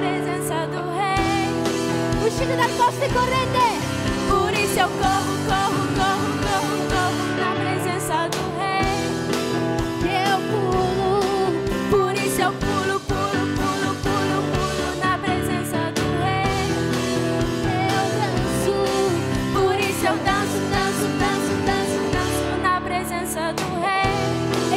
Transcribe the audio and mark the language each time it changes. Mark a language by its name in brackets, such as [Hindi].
[Italian] Uscite dal posto e correte. [Portuguese] Por isso eu corro, corro, corro, corro, corro na presença do Rei. Eu pulo. Por isso eu pulo, pulo, pulo, pulo, pulo na presença do Rei. Eu danço. Por isso eu danço, danço, danço, danço, danço na presença do Rei.